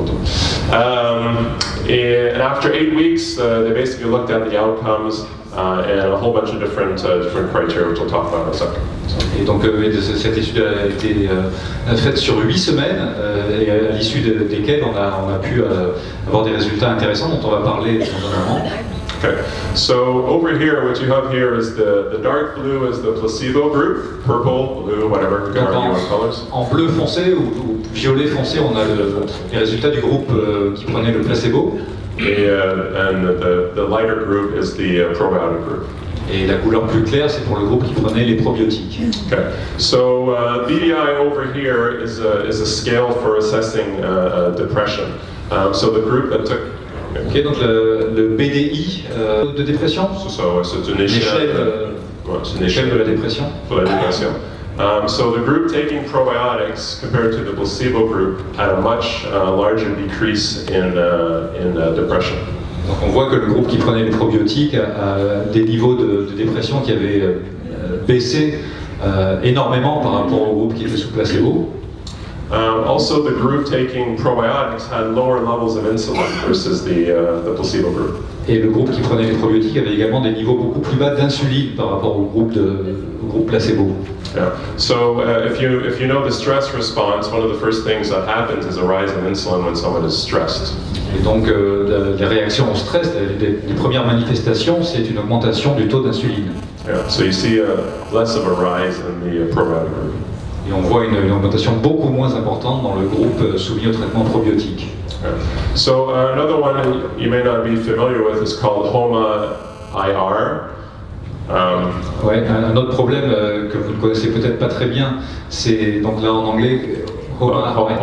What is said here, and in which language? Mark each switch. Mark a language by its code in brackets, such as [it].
[en] And after 8 weeks, they basically looked at the outcomes and a whole bunch of different criteria, which we'll talk about in a second. [fr] Et donc cette étude a été faite sur 8 semaines, et à l'issue desquelles on a pu avoir des résultats intéressants dont on va parler dans un moment. [en] Okay, so over here, what you have here is the dark blue is the placebo group, purple, blue, whatever, you can argue on colors. [fr] En bleu foncé ou violet foncé, on a les résultats du groupe qui prenait le placebo. [en] And the lighter group is the probiotic group. [fr] Et la couleur plus claire, c'est pour le groupe qui prenait les probiotiques. [en] Okay, so BDI over here is a scale for assessing depression. So the group that took. [fr] Ok, donc le BDI de dépression. C'est ça, ouais, c'est une échelle. C'est une échelle de la dépression. Pour la dépression. [en] So the group taking probiotics compared to the placebo group had a much larger decrease in depression. [fr] Donc on voit que le groupe qui prenait les probiotiques a des niveaux de dépression qui avaient baissé énormément par rapport au groupe qui était sous placebo. [en] Also, the group taking probiotics had lower levels of insulin versus the placebo group. [fr] Et le groupe qui prenait les probiotiques avait également des niveaux beaucoup plus bas d'insuline par rapport au groupe placebo. [en] Yeah. So if you know the stress response, one of the first things that happens is a rise in insulin when someone is stressed. [fr] Et donc les réactions au stress, les premières manifestations, c'est une augmentation du taux d'insuline. [en] Yeah. So you see less of a rise in the probiotic group. [fr] Et on voit une augmentation beaucoup moins importante dans le groupe soumis au traitement probiotique. [en] Yeah. So another one you may not be familiar with is called HOMA-IR. [fr] Ouais, un autre problème que vous ne connaissez peut-être pas très bien, c'est donc là en anglais HOMA-IR.